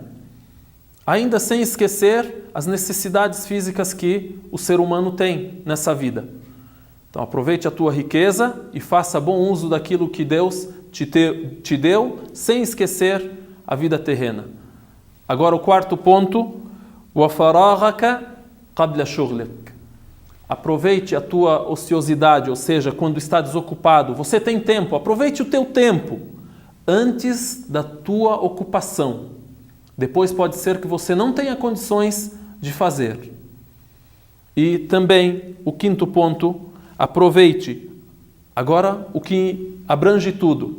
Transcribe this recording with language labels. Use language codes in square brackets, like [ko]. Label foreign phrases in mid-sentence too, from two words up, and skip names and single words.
[pt] Ainda sem esquecer as necessidades físicas que o ser humano tem nessa vida. Então aproveite a tua riqueza e faça bom uso daquilo que Deus te deu, sem esquecer a vida terrena. Agora o quarto ponto, [ar] وَفَرَاغَكَ قَبْلَ شُغْلِكَ. [pt] Aproveite a tua ociosidade, ou seja, quando está desocupado. Você tem tempo, aproveite o teu tempo antes da tua ocupação. Depois pode ser que você não tenha condições de fazer. E também, o quinto ponto, aproveite agora o que abrange tudo.